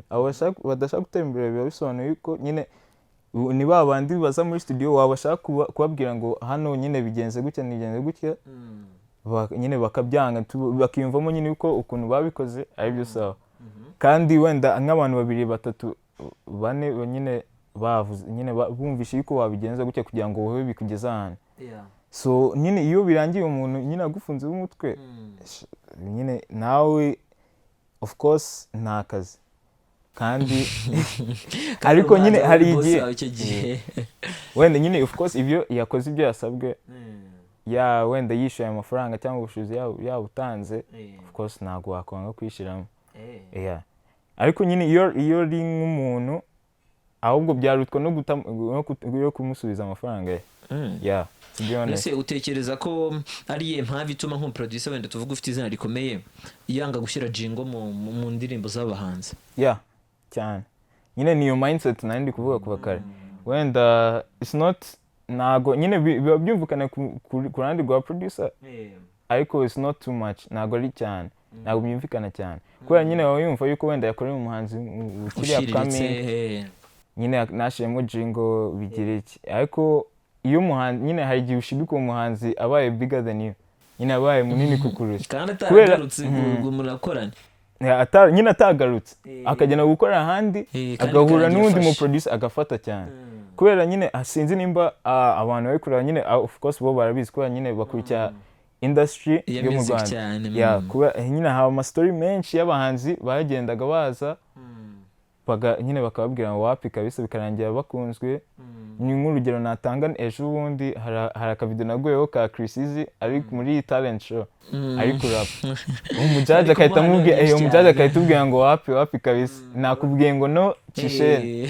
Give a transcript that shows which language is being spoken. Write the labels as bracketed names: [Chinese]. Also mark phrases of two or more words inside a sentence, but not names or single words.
[Kinyarwanda] Abo badashaka gutera imbere biba bisobanuye yuko nyine ni ba bandi baza muri studio wabashaka kubabwira ngo hano nyine bigenze gutya nigenze gutya, nyine bakabyanga bakiyumvamo nyine yuko ukuntu babikoze ari byo sawa, kandi wenda nk'abantu 2 3 4 nyine bavuze nyine bumvishe yuko wabigenza gutya kugira ngo wowe bikugeza ahantu. So nyine iyo birangiye umuntu nyine agufunze umutwe nyine nawe [English] of course [Kinyarwanda] nta kazi kandi ariko nyine hari igihe wenda nyine [English] of course [Kinyarwanda] ibyo yakoze ibyo yasabwe ya wenda yishyuye amafaranga cyangwa ubushobozi yabutanze [English] of course [Kinyarwanda] ntabwo wakwanga kwishyiramo ariko nyine iyo uri nk'umuntu ahubwo byarutwa no kumusubiza amafaranga ye Ese utekereza ko ari ye mpamvu ituma nk'umuproducer wenda tuvuga ufite izina rikomeye yanga gushyira jingo mu ndirimbo z'abahanzi cyane nyine niyo mindset nari ndi kuvuga kuva kare wenda [English] it's not [Kinyarwanda] ntago nyine biba byumvikana ku ruhande rwa producer ariko [English] it's not too much [Kinyarwanda] ntago ari cyane ntago byumvikana cyane kubera nyine waba yumva yuko wenda yakoreye umuhanzi ukiri upcoming nyine nashyiremo jingo bigira iki ariko iyo umuhanzi nyine hari igihe ushibika umuhanzi abaye [English] bigger than you [Kinyarwanda] nyine abaye munini kukurusha kandi atagarutse ngo murakorane nyine atagarutse akagenda gukora ahandi agahura n'undi mu producer agafata cyane kubera nyine sinzi nimba abantu bari kureba nyine [English] of course [Kinyarwanda] bo barabizi kubera nyine bakurikira industry yo mu Rwanda kubera nyine haba amastory menshi y'abahanzi bagendaga baza nyine bakababwira ngo wapi kabisa bikarangira bakunzwe ni nk'urugero natanga ejo bundi hari akavido naguyeho ka Chrisizi ari muri [English] talent show [Kinyarwanda] ari kurapa umujaji akahita amubwira umujaji akahita ubwira ngo wapi kabisa nakubwiye ngo no cishene